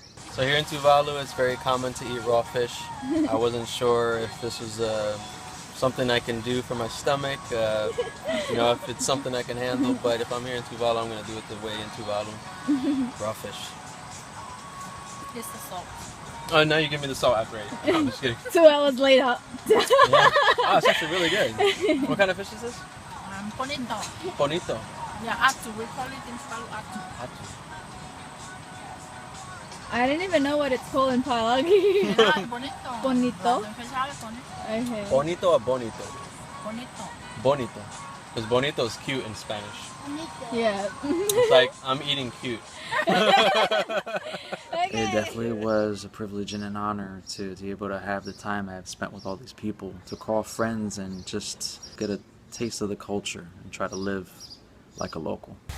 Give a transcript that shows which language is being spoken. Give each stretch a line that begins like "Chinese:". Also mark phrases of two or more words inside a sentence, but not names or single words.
English: So here in Tuvalu, it's very common to eat raw fish. I wasn't sure if this was something I can do for my stomach, if it's something I can handle, but if I'm here in Tuvalu, I'm going to do it the way in Tuvalu. Raw fish. This is salt. Oh, now you give me the salt after I eat. I'm just kidding. 2 hours later. Yeah. Oh, it's actually really good. What kind of fish is this? Bonito. Bonito. Yeah, atu. We call it in Tuvalu atu. I didn't even know what it's called in Palagi. Bonito. Bonito? Bonito. Okay. Bonito or bonito? Bonito. Bonito. Because bonito is cute in Spanish. Yeah. It's like, I'm eating cute. It definitely was a privilege and an honor to be able to have the time I've spent with all these people, to call friends and just get a taste of the culture and try to live like a local.